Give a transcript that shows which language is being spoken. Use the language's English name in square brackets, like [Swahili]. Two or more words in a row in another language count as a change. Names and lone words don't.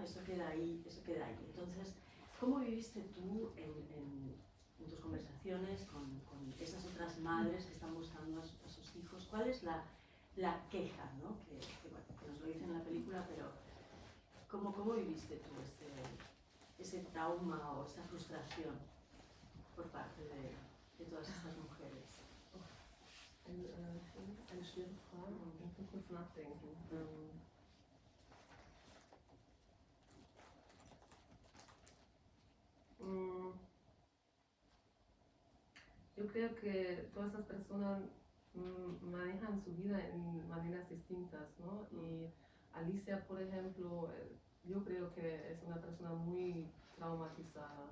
[Spanish] Eso queda ahí, eso queda ahí. Entonces, ¿cómo viviste tú en tus conversaciones con esas otras madres que están buscando a sus hijos? ¿Cuál es la queja, ¿no? Bueno, que nos lo dicen en la película, pero ¿cómo viviste tú ese trauma o esa frustración por parte de todas estas mujeres? [German] Eine schwere Frage. Ich muss kurz nachdenken. [Spanish] Yo creo que todas esas personas manejan su vida en maneras distintas, ¿no? Y Alicia, por ejemplo, yo creo que es una persona muy traumatizada.